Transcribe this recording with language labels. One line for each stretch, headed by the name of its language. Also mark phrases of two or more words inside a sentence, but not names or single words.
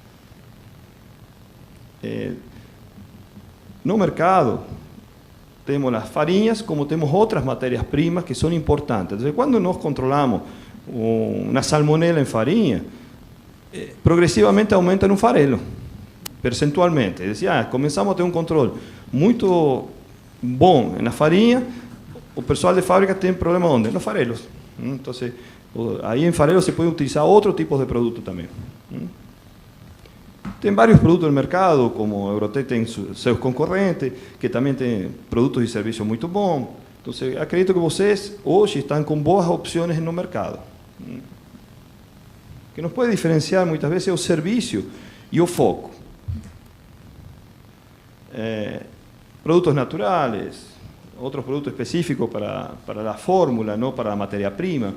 Portuguese: No mercado,
Spanish: tenemos las farinhas como tenemos otras materias primas que son importantes. Entonces cuando nos controlamos una salmonela en farinha, progresivamente aumenta en un farelo, percentualmente. Decía, comenzamos a tener un control muy bom en la farinha,
Portuguese: o pessoal de fábrica tem problema onde? Nos farelos.
Spanish: Entonces, ahí en farelos se puede utilizar otro tipo de producto también. Tem varios productos en el mercado, como Eurotec
Portuguese: tem seus concorrentes,
Spanish: que también tienen productos y servicios muy bons. Entonces,
Portuguese: acredito que vocês hoje
Spanish: están con boas opciones en el mercado. Que nos puede diferenciar muchas veces el servicio y el foco. productos naturales, otros productos específicos para la fórmula, no para la materia prima.